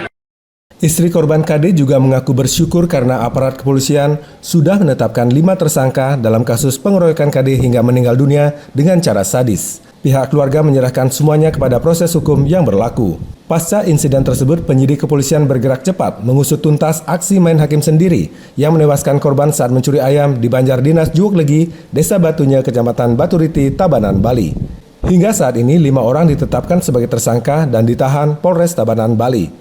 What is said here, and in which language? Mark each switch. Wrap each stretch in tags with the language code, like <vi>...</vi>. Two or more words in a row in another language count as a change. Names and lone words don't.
<id>Istri korban KD juga mengaku bersyukur karena aparat kepolisian sudah menetapkan 5 tersangka dalam kasus pengeroyokan KD hingga meninggal dunia dengan cara sadis. Pihak keluarga menyerahkan semuanya kepada proses hukum yang berlaku. Pasca insiden tersebut, penyidik kepolisian bergerak cepat mengusut tuntas aksi main hakim sendiri yang menewaskan korban saat mencuri ayam di Banjar Dinas Juwoklegi, Desa Batunya, Kecamatan Baturiti, Tabanan, Bali. Hingga saat ini 5 orang ditetapkan sebagai tersangka dan ditahan Polres Tabanan, Bali.</id>